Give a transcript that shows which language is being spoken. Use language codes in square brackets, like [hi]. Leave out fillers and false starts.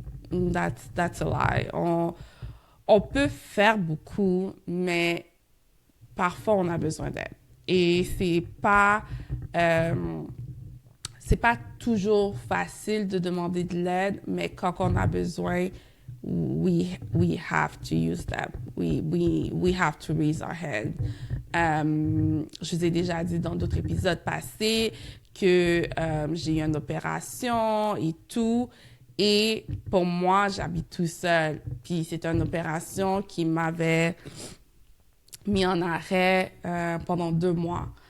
[en] That's a lie. [fr] On peut faire beaucoup, mais parfois on a besoin d'aide. Et c'est pas toujours facile de demander de l'aide, mais quand on a besoin, [en] we have to use them. We have to raise our head. [fr] Je vous ai déjà dit dans d'autres épisodes passés que j'ai eu une opération et tout. Et pour moi, j'habite tout seul. Puis c'est une opération qui m'avait mis en arrêt pendant 2 mois.